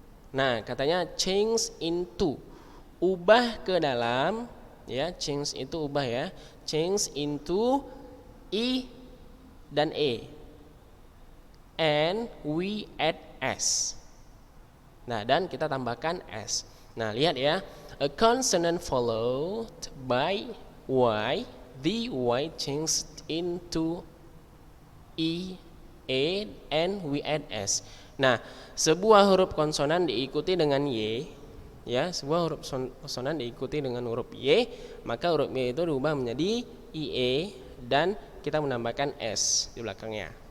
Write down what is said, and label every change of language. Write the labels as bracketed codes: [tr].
[id] Nah, katanya change into, ubah ke dalam ya, change itu ubah ya. [en] Change into i dan e. And we add s. [id] Nah, dan kita tambahkan s. Nah, lihat ya. [en] A consonant followed by y, the y changed into i, a, and we add s. [id] Nah, sebuah huruf konsonan diikuti dengan y ya, sebuah huruf konsonan diikuti dengan huruf y, maka huruf y itu diubah menjadi ie dan kita menambahkan s di belakangnya.